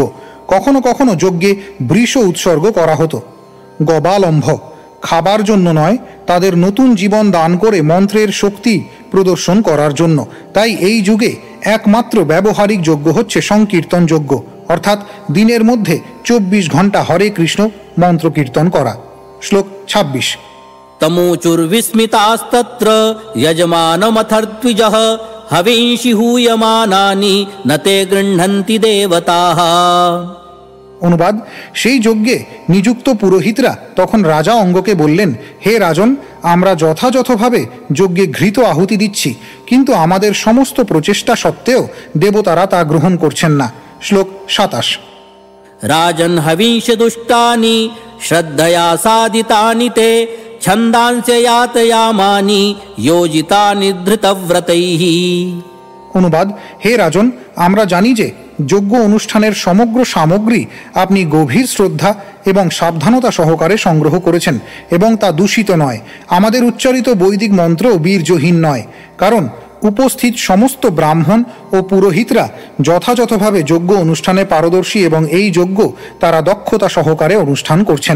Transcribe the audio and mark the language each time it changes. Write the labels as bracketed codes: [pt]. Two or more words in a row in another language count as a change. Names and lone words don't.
[bn] কখনো কখনো যজ্ঞে বৃষ উৎসর্গ করা হতো, গবালম্ভ, খাবার জন্য নয়, তাদের নতুন জীবন দান করে মন্ত্রের শক্তি প্রদর্শন করার জন্য। তাই এই যুগে একমাত্র ব্যবহারিক যজ্ঞ হচ্ছে সংকীর্তন যজ্ঞ, অর্থাৎ দিনের মধ্যে 24 ঘন্টা হরে কৃষ্ণ মন্ত্র কীর্তন করা। শ্লোক 26। [sa] तमूचुर्विस्मितास्तत्र यजमानमथर्द्विजः हविंषि हूयमानानि न ते गृह्णन्ति देवताः। [bn] অনুবাদ, সেই যজ্ঞে নিযুক্ত পুরোহিতরা তখন রাজা অঙ্গকে বললেন, হে রাজন, আমরা যথাযথভাবে যজ্ঞে ঘৃত আহুতি দিচ্ছি, কিন্তু আমাদের সমস্ত প্রচেষ্টা সত্ত্বেও দেবতারা তা গ্রহণ করছেন না। শ্লোক 27। [sa] राजन् हविंष दुष्टानि श्रद्धया साधितानि ते ছন্দাংস্য यातयामानि योजितानि धृतव्रतैः। [bn] অনুবাদ: হে রাজন, আমরা জানি যে যজ্ঞ অনুষ্ঠানের সমগ্র সামগ্রী আপনি গভীর শ্রদ্ধা এবং সাবধানতা সহকারে সংগ্রহ করেছেন এবং তা দূষিত নয়। আমাদের উচ্চারিত বৈদিক মন্ত্র বীর্যহীন নয়, কারণ উপস্থিত সমস্ত ব্রাহ্মণ ও পুরোহিতরা যথাযথভাবে যজ্ঞ অনুষ্ঠানে পারদর্শী এবং এই যজ্ঞ তারা দক্ষতা সহকারে অনুষ্ঠান করছেন।